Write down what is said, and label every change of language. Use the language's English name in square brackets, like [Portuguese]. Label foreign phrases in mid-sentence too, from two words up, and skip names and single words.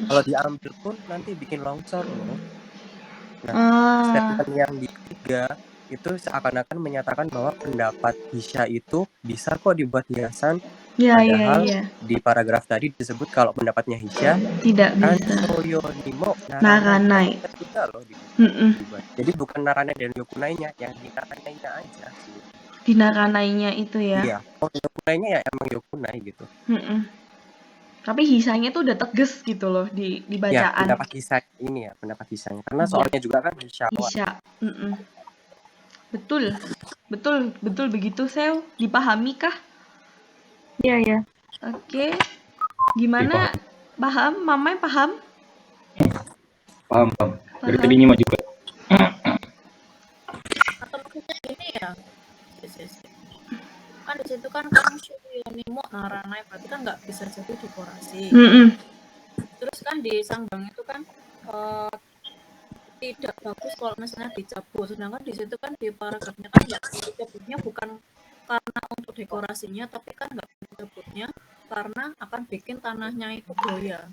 [Indonesian] Kalau diambil pun nanti bikin longsor loh. Nah, statement yang di 3 itu seakan-akan menyatakan bahwa pendapat Hisha itu bisa kok dibuat hiasan. Padahal di paragraf tadi disebut kalau pendapatnya Hisha tidak bisa. [Japanese] 観賞用にも naranai. [Indonesian] Bisa loh dibuat. Jadi bukan naranai dan yokunainya, yang di naranainya aja sih. Di naranainya itu ya? Iya. Oh, yokunainya ya emang yokunai gitu. Tapi Hisanya tuh udah tegas gitu loh di bacaan. Ya, pendapat Hisha ini ya, pendapat Hishanya. Karena soalnya juga kan Hisha. Betul begitu, Sew. Dipahami kah? Iya. Oke. Gimana? Paham? Mamai paham? Paham. Dari tadi nyimak juga. Atau maksudnya gini ya. Kan di situ kan [Japanese] 観賞用にもならない, [Indonesian] berarti kan nggak bisa jadi dekorasi. Terus kan di Sangbang itu kan tidak bagus kalau misalnya dicabut, sedangkan di situ kan di paragrafnya kan nggak dicabutnya bukan karena untuk dekorasinya, tapi kan nggak dicabutnya karena akan bikin tanahnya itu goyah.